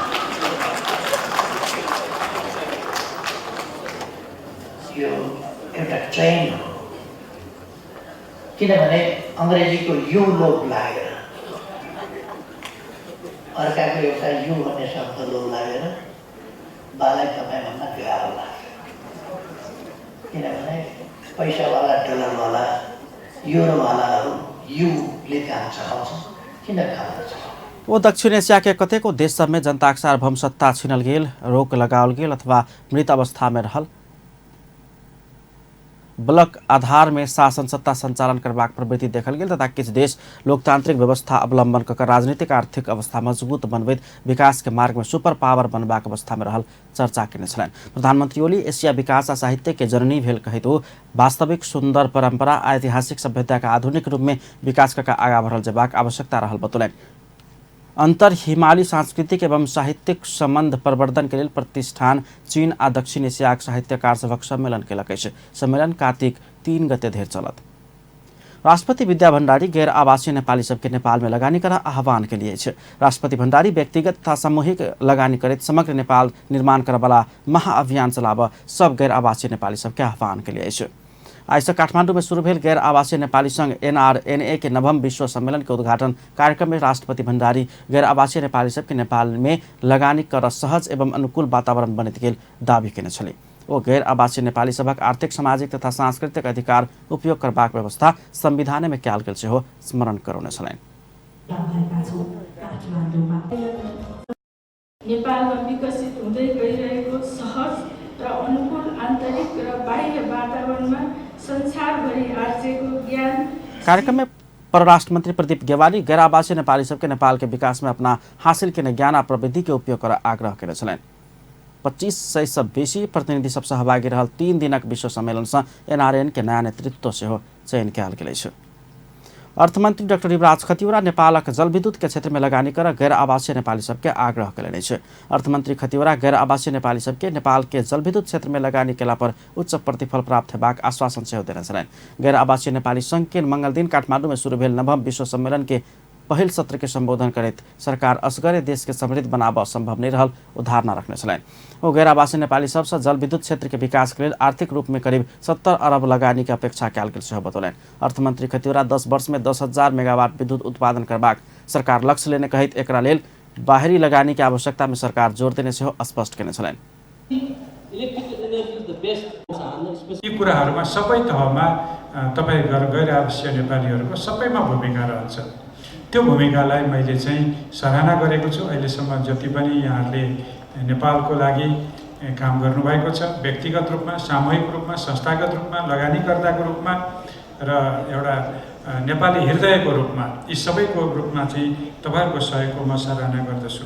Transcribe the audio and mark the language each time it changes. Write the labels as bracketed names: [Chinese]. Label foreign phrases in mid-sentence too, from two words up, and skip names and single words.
[Nepali] यो एउटा ट्रेन हो, किनभने अङ्ग्रेजीको यो लोभ लागेर, अर्काको एउटा यु भन्ने शब्द लोभ लागेर बालाई तपाईँ भन्न गाह्रो लाग्छ। किनभने पैसावाला डलरवाला युरोवालाहरू युले काम चलाउँछन्, किन काम चलाउँछ? [Maithili] वो दक्षिण एशिया के कतेको देश सब में जनता सार्वभौम सत्ता छीनल गेल, रोक लगाओल गेल अथवा मृत अवस्था में रहल, ब्लक आधार में शासन सत्ता संचालन करबाक प्रवृत्ति देखल गेल तथा किछु देश लोकतांत्रिक व्यवस्था अवलंबन कर राजनीतिक आर्थिक अवस्था मजबूत बनबैत विकास के मार्ग में [English] super power [Maithili] बनबाक अवस्था में रहल चर्चा केने छलनि। प्रधानमंत्री ओली एशिया विकास आ साहित्य के जननी भेल कहित वास्तविक सुंदर परंपरा आ ऐतिहासिक सभ्यता का आधुनिक रूप में विकास कर आगा बढ़ल जेबाक आवश्यकता रहल बतौलनि। अंतर हिमाली सांस्कृतिक एवं साहित्यिक संबंध प्रवर्धन के लिए प्रतिष्ठान चीन आ दक्षिण एशिया साहित्यकार सभक सम्मेलन केलक अछि। सम्मेलन कार्तिक 3 गते धरि चलत। राष्ट्रपति विद्या भण्डारी गैर आवासीय नेपाली सबके नेपाल में लगानी कर आह्वान के लिए छै। राष्ट्रपति भण्डारी व्यक्तिगत तथा सामूहिक लगानी करैत समग्र नेपाल निर्माण करवाला महाअभियान चलाब सब गैर आवासीय नेपाली सबके आह्वान के लिए छै। आज से काठमांडू में शुरू भेल गैर आवासीय नेपाली संघ NRNA के नवम विश्व सम्मेलन के उद्घाटन कार्यक्रम में राष्ट्रपति भण्डारी गैर आवासीय नेपाली सबके नेपाल में लगानी कर सहज एवं अनुकूल वातावरण बनित गेल दावी केने छले। वो गैर आवासीय नेपाली सबक आर्थिक सामाजिक तथा सांस्कृतिक अधिकार उपयोग करबाक व्यवस्था संविधान में कयल गेल सेहो स्मरण करौने छलनि। [Nepali] नेपालमा विकसित हुँदै गइरहेको सहज र अनुकूल आन्तरिक र बाह्य वातावरणमा संसारभरि आर्जेको ज्ञान। [Maithili] कार्यक्रम में परराष्ट्र मंत्री प्रदीप गेवाली गैर आवासीय नेपाली सबके नेपाल के विकास में अपना हासिल केने ज्ञान आ प्रविधि के उपयोग कर आग्रह केने छलनि। 2500 से बेसी प्रतिनिधि सब सहभागी रहल 3 दिनक विश्व सम्मेलन से NRN के नया नेतृत्व सेहो चयन कयल गेल अछि। अर्थमन्त्री डाक्टर युवराज खतिवड़ा नेपालक जलविद्युत के क्षेत्र में लगानी कर गैर आवासीय नेपाली सबके आग्रह कयलनि छै। अर्थमन्त्री खतिवड़ा गैर आवासीय नेपाली सबके नेपाल के जलविद्युत क्षेत्र में लगानी केला पर उच्च प्रतिफल प्राप्त हेबाक आश्वासन सेहो देने छलनि। गैर आवासीय नेपाली संघ के मंगल दिन काठमाडौँ में शुरू भेल नवम विश्व सम्मेलन के पहिल सत्र के संबोधन करैत सरकार असगरे देश के समृद्ध बनाबऽ संभव नहीं रहल उदाहरण रखने छलनि। ओ गैर आवासीय नेपाली सबसँ जलविद्युत क्षेत्र के विकास के लेल आर्थिक रूप में करीब 70 अरब लगानी के अपेक्षा कयल गेल सेहो बतौलनि। अर्थमन्त्री खतिवड़ा 10 वर्ष में 10,000 मेगावाट विद्युत उत्पादन करबाक सरकार लक्ष्य लेने कहैत एकरा लेल बाहरी लगानी के आवश्यकता में सरकार जोड़ देने सेहो स्पष्ट केने छलनि। [Nepali] यी कुराहरूमा सबै तहमा तपाईँ गैर आवासीय नेपालीहरूको सबैमा भूमिका रहन्छ। त्यो भूमिकालाई मैले चाहिँ सराहना गरेको छु। अहिलेसम्म जति पनि यहाँहरूले नेपालको लागि काम गर्नुभएको छ, व्यक्तिगत रूपमा, सामूहिक रूपमा, संस्थागत रूपमा, लगानीकर्ताको रूपमा र एउटा नेपाली हृदयको रूपमा, यी सबैको रूपमा चाहिँ तपाईँहरूको सहयोगको म सराहना गर्दछु।